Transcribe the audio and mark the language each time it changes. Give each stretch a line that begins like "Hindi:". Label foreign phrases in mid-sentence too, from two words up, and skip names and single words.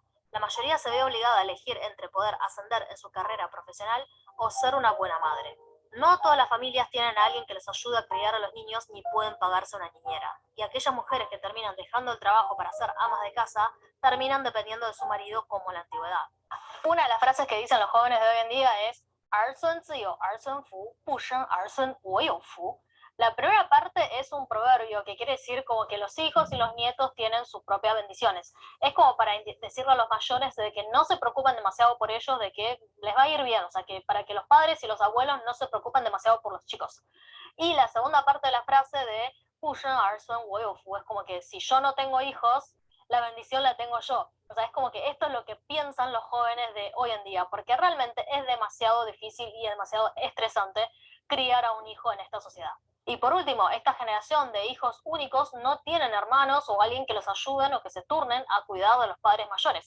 Spanish: La mayoría se ve obligada a elegir entre poder ascender en su carrera profesional o ser una buena madre. No todas las familias tienen a alguien que les ayude a criar a los niños ni pueden pagarse una niñera. Y aquellas mujeres que terminan dejando el trabajo para ser amas de casa terminan dependiendo de su marido como en la antigüedad. Una de las frases que dicen los jóvenes de hoy en día es
Chinese: 儿孙自有儿孙福，不生儿孙我有福.
Spanish: La primera parte es un proverbio que quiere decir como que los hijos y los nietos tienen sus propias bendiciones. Es como para decirle a los mayores de que no se preocupen demasiado por ellos, de que les va a ir bien, o sea, que para que los padres y los abuelos no se preocupen demasiado por los chicos. Y la segunda parte de la frase de
Chinese: 不生儿孙我有福
Spanish: es como que si yo no tengo hijos, la bendición la tengo yo. O sea, es como que esto es lo que piensan los jóvenes de hoy en día, porque realmente es demasiado difícil y demasiado estresante criar a un hijo en esta sociedad. Y por último, esta generación de hijos únicos no tienen hermanos o alguien que los ayuden o que se turnen a cuidar de los padres mayores.